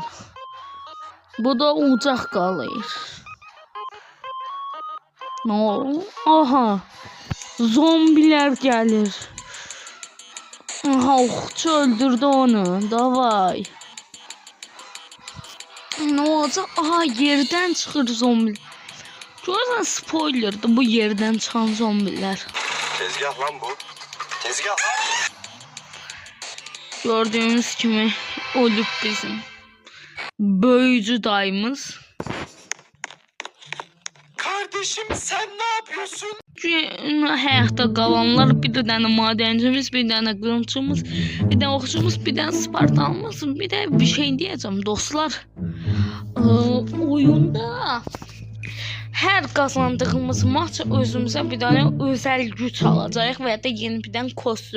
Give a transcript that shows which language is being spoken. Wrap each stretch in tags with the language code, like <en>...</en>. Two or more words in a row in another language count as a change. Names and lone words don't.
<az>Bu da ucaq qalır. Aha, zombilər gəlir. Aha, oxçu öldürdü onu.</az> <tr>Davay. Ne olacaq?</tr> <az>Aha, yerdən çıxır zombiler. Görürsən, spoilerdir bu yerdən çıxan zombiler.</az> <tr>Tezgah lan bu. Tezgah lan.</tr> <az>Gördüğünüz kimi ölüb bizim böyücü dayımız.</az> <tr>Kardeşim sen ne yapıyorsun?</tr> <az>Həyatda qalanlar, bir dənə madencimiz, bir dənə qılıncımız, bir dənə oxçumuz, bir dənə spartanımız, bir də bir şey deyəcəm dostlar. Oyunda hər qazandığımız maç özümüzə bir dənə özəl güc alacağıq və ya da yeni bir dənə kostyum.</az>